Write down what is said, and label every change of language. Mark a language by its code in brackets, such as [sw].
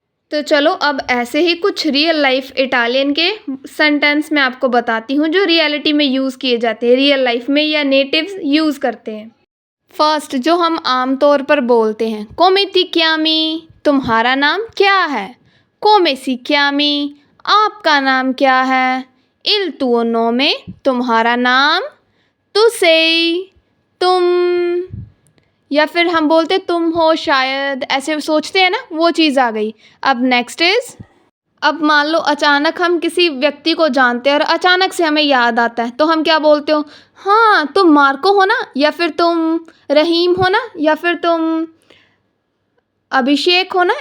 [hi] तो चलो अब ऐसे ही कुछ रियल लाइफ इटालियन के सेंटेंस मैं आपको बताती हूँ जो रियलिटी में यूज़ किए जाते हैं, रियल लाइफ में या नेटिव्स यूज़ करते हैं। फर्स्ट जो हम आम तौर पर बोलते हैं, [it] come ti chiami, [hi] तुम्हारा नाम क्या है। [it] come si chiami, [hi] आपका नाम क्या है। [it] il tuo nome, [hi] तुम्हारा नाम। [it] tu sei, [hi] तुम। या फिर हम बोलते तुम हो शायद, ऐसे सोचते हैं ना, वो चीज़ आ गई। अब नेक्स्ट इज, अब मान लो अचानक हम किसी व्यक्ति को जानते हैं और अचानक से हमें याद आता है तो हम क्या बोलते हो? हाँ तुम मार्को हो ना, या फिर तुम रहीम हो ना, या फिर तुम अभिषेक हो ना।